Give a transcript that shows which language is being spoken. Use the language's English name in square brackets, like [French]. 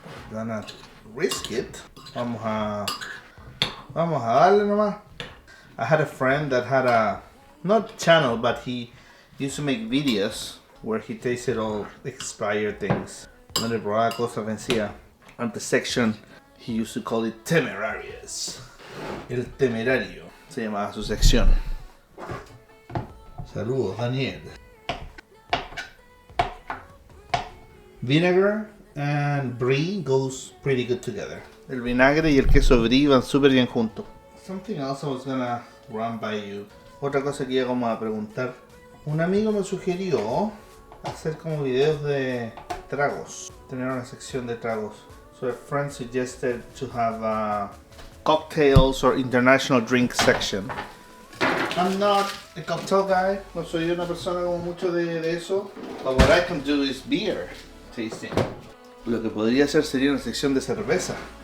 [English] We're gonna risk it. [Spanish] Vamos a darle nomás. [English] I had a friend that had a, not channel, but he used to make videos where he tasted all expired things. [Spanish] Donde probaba cosas vencidas. [English] And the section, he used to call it temerarious. [Spanish] El temerario se llamaba su sección. Saludos, Daniel. [English] Vinegar and brie goes pretty good together. [Spanish] El vinagre y el queso brie van súper bien juntos. [English] Something else I was gonna run by you. [Spanish] Otra cosa que iba como a preguntar. Un amigo me sugirió hacer como videos de tragos. Tener una sección de tragos. [English] So a friend suggested to have cocktails or international drink section. I'm not a cocktail guy, [Spanish] no soy una persona como mucho de eso. [English] But what I can do is beer tasting. [Spanish] Lo que podría hacer sería una sección de cerveza.